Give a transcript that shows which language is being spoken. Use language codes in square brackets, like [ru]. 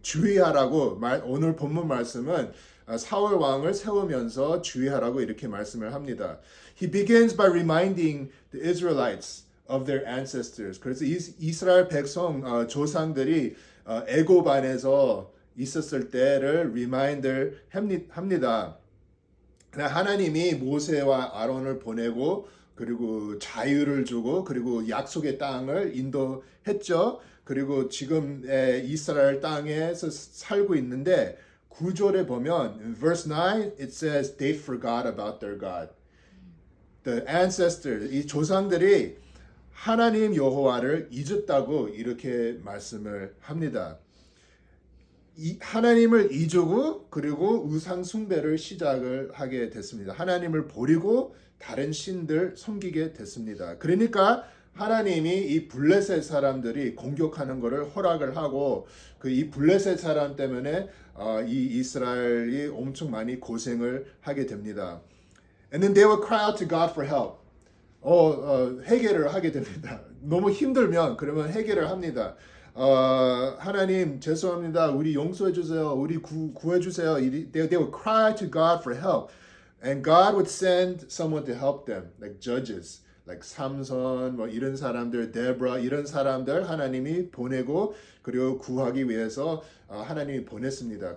[ko] 주의하라고 오늘 본문 말씀은 사울 왕을 세우면서 주의하라고 이렇게 말씀을 합니다. [en] He begins by reminding the Israelites of their ancestors. [ko] 그래서 이스라엘 백성 조상들이 애굽 안에서 있었을 때를 리마인드를 합니다. 하나님이 모세와 아론을 보내고 그리고 자유를 주고 그리고 약속의 땅을 인도했죠. 그리고 지금 이스라엘 땅에서 살고 있는데 9절에 보면 [en] in verse 9 it says they forgot about their God. The ancestors, [ko] 이 조상들이 하나님 여호와를 잊었다고 이렇게 말씀을 합니다. 하나님을 잊고 그리고 우상 숭배를 시작을 하게 됐습니다. 하나님을 버리고 다른 신들 섬기게 됐습니다. 그러니까 하나님이 이 블레셋 사람들이 공격하는 것을 허락을 하고 이 블레셋 사람 때문에 이 이스라엘이 엄청 많이 고생을 하게 됩니다. [en] And then they would cry out to God for help. [ko] 해결을 하게 됩니다. 너무 힘들면 그러면 해결을 합니다. 하나님 죄송합니다. 우리 용서해 주세요. 우리 구해 주세요. [en] They would cry to God for help. And God would send someone to help them, like judges, like [ko] 삼손, 뭐 이런 사람들, 데브라 이런 사람들 하나님이 보내고 그리고 구하기 위해서 하나님이 보냈습니다.